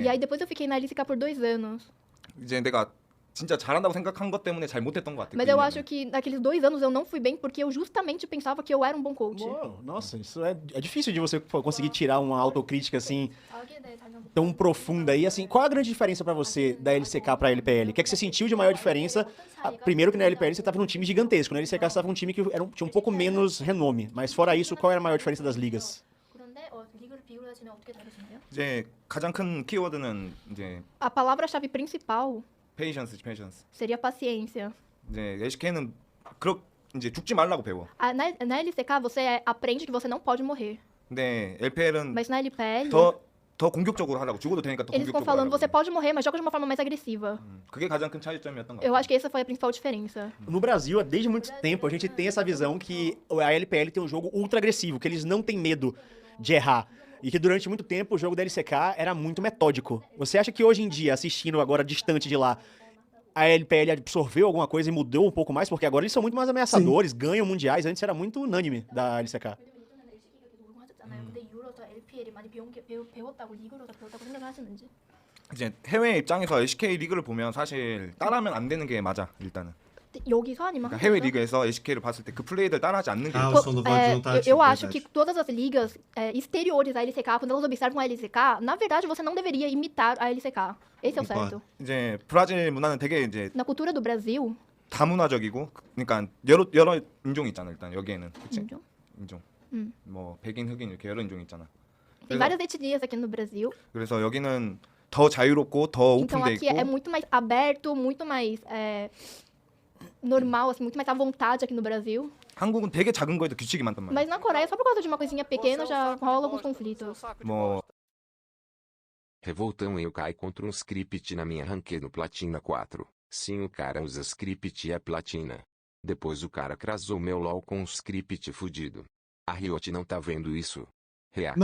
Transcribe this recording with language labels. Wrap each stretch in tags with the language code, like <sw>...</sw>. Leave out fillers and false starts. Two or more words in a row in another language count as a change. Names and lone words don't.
<pt>E aí depois eu fiquei na LCK por 2 anos.</pt> <ko>이제 내가 진짜 잘한다고 생각한 것 때문에 잘 못했던 것 같아.</ko> <pt>Mas</pt> <ko>그</ko> <pt>eu</pt> <ko>2년은.</ko> <pt>acho que naqueles 2 anos eu não fui bem porque eu justamente pensava que eu era um bom coach. Uou, nossa, isso é difícil de você conseguir tirar uma autocrítica assim tão profunda aí. Assim, qual a grande diferença pra você da LCK pra LPL? O que é que você sentiu de maior diferença? Primeiro que na LPL você tava num time gigantesco, na LCK você tava num time que tinha um pouco menos renome. Mas fora isso, qual era a maior diferença das ligas?</pt> <ko>이제 가장 큰 키워드는 이제</ko> <pt>A palavra-chave principal patience. seria paciência.</pt> <ko>이제 SK는 이제 죽지 말라고 배워.</ko> <pt>Na LCK você aprende que você não pode morrer.</pt> <ko>근데 LPL은</ko> <pt>Mas na LPL,</pt> <ko>더 공격적으로 하라고 죽어도 되니까 더</ko> <pt>eles ficam</pt> <ko>공격적으로</ko> <pt>falando,</pt> <ko>하라고.</ko> <pt>você pode morrer, mas joga de uma forma mais agressiva.</pt> <ko>그게 가장 큰 차이점이었던 것</ko> <pt>Eu</pt> <ko>같아.</ko> <pt>acho que essa foi a principal diferença. No Brasil, desde muito tempo, a gente tem essa visão que a LPL tem um jogo ultra agressivo, que eles não têm medo de errar. E que durante muito tempo o jogo da LCK era muito metódico. Você acha que hoje em dia, assistindo agora distante de lá, a LPL absorveu alguma coisa e mudou um pouco mais? Porque agora eles são muito mais ameaçadores, ganham mundiais. Antes era muito unânime da LCK.</pt> <ko>이제 해외 입장에서 SK 리그를 보면 사실 따라하면 안 되는 게 맞아 일단은. 여기서 아니면 그러니까 해외 한국에서? 리그에서 SK를 봤을 때 그 플레이들 따라하지 않는 게</ko> <pt>Ah,</pt> <ko>있어.</ko> <pt>o som do Valdir não tá ativo, eu acho que verdade. todas as ligas exteriores à LCK, quando elas observam a LCK, na verdade você não deveria imitar a LCK. Esse é o Concordo. certo.</pt> <ko>이제 브라질 문화는 되게 이제</ko> <pt>Na cultura do Brasil,</pt> <ko>다문화적이고 그러니까 여러 인종이 있잖아 일단 여기에는 그치? 인종. 뭐 백인 흑인 이렇게 여러 인종이 있잖아.</ko> <pt>tem várias etnias aqui no Brasil.</pt> <ko>그래서 여기는 더 자유롭고 더</ko> <pt>Então</pt> <ko>오픈돼</ko> <pt>aqui é</pt> <ko>있고</ko> <pt>muito mais aberto, muito mais normal, assim, muito mais à vontade aqui no Brasil.</pt> <ko>한국은 되게 작은 거에도 규칙이 많단 말이야.</ko> <pt>Mas na Coreia, só por causa de uma coisinha pequena, já rola alguns conflitos.</pt> <ko>뭐</ko> <pt>Revoltão eu caí contra um script na minha ranked no Platina 4. Sim, o cara usa script e é platina. Depois o cara crasou meu LOL com um script fudido. A Riot não tá vendo isso. React</pt>